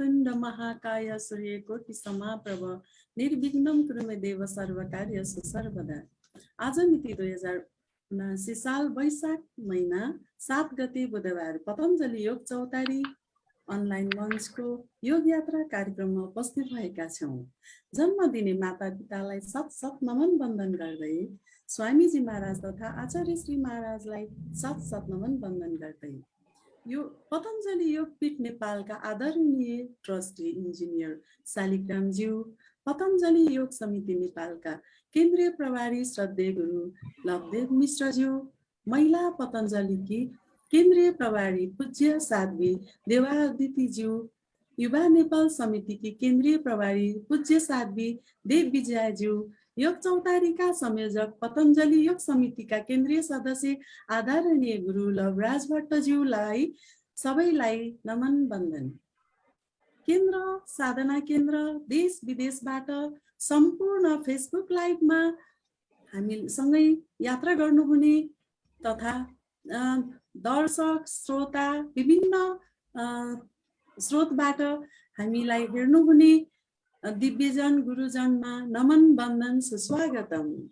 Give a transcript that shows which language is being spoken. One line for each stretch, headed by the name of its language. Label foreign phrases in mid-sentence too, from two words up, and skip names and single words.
Sanskrit: महाकाय सूर्यकोटि समाप्रभ निर्विघ्नं कुरु मे देव सर्वकार्येषु सर्वदा।
Nepali: आज मिति 2079 साल वैशाख महिना 7 गते बुधबार पतञ्जलि योग चौतारी अनलाइन मञ्चको योग यात्रा कार्यक्रममा उपस्थित भएका छौँ। जन्म दिने माता पितालाई सत नमन वन्दन गर्दै स्वामीजी महाराज तथा आचार्य श्री महाराजलाई सत नमन वन्दन गर्दै यो पतञ्जलि योगपीठ नेपालका आदरणीय ट्रस्टी इन्जिनियर शालिग्रामज्यू, पतञ्जलि योग समिति नेपालका केन्द्रीय प्रभारी श्रद्धेय गुरु लवदेव मिश्रज्यू, महिला पतञ्जलिकी केन्द्रीय प्रभारी पूज्य साध्वी देवादितिज्यू, युवा नेपाल समितिकी केन्द्रीय प्रभारी पूज्य साध्वी देव विजयज्यू, योग चौतारीका संयोजक पतञ्जलि योग समितिका केन्द्रीय सदस्य आदरणीय गुरु लवराज भट्टज्यूलाई सबैलाई नमन वन्दन। केन्द्र साधना केन्द्र देश विदेशबाट सम्पूर्ण फेसबुक लाइभमा हामीसँगै यात्रा गर्नुहुने तथा दर्शक श्रोता विभिन्न स्रोतबाट हामीलाई हेर्नुहुने दिव्यजन गुरुजनमा नमन वन्दन सुस्वागतम।